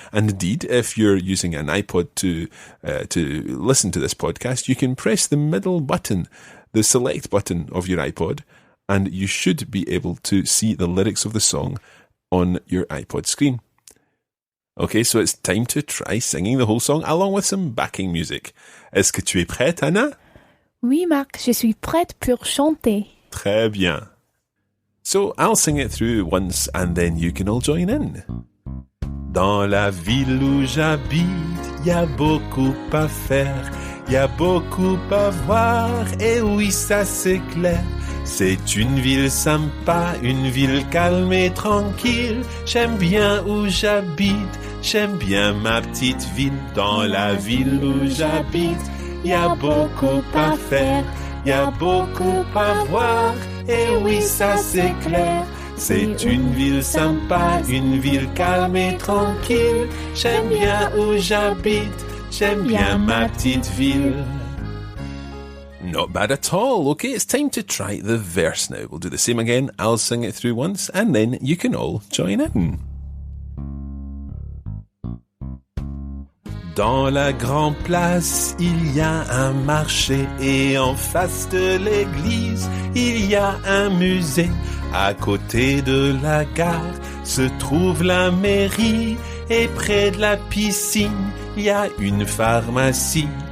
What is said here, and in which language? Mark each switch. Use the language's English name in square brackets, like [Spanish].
[English] And indeed, if you're using an iPod to listen to this podcast, you can press the middle button, the select button of your iPod, and you should be able to see the lyrics of the song on your iPod screen. Okay, so it's time to try singing the whole song along with some backing music. [French] Est-ce que tu es prête, Anna? Oui, Marc, je suis prête pour chanter. Très bien. [English] So I'll sing it through once and then you can all join in. [French] Dans la ville où j'habite, y a beaucoup à faire, y a beaucoup à voir, et oui, ça c'est clair. C'est une ville sympa, une ville calme et tranquille. J'aime bien où j'habite, j'aime bien ma petite ville. Dans la ville où j'habite, y a beaucoup à faire, y a beaucoup à voir. Et oui, ça c'est clair. C'est une ville sympa, une ville calme et tranquille. J'aime bien où j'habite, j'aime bien ma petite ville. [English] Not bad at all. Okay, it's time to try the verse now. We'll do the same again. I'll sing it through once and then you can all join in. [French] Dans la grande place, il y a un marché et en face de l'église, il y a un musée. À côté de la gare se trouve la mairie et près de la piscine, il y a une pharmacie.